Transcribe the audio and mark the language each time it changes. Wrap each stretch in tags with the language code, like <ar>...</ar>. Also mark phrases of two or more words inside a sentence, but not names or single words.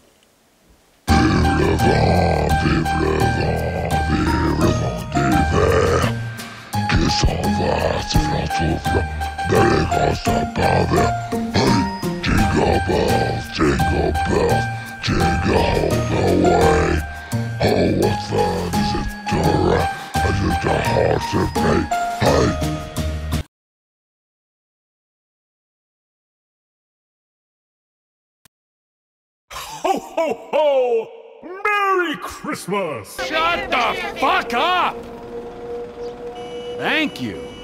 <fr>Vive le vent, vive le vent, vive le vent d'hiver. va sifflant, soufflant, bel et grand sapin vert.</fr> <en>Hey, jingle bells, jingle all the way. Oh, what fun is it to ride as just a horse and play? Hey. Ho ho ho! Merry Christmas! Shut the fuck up! Thank you.</en>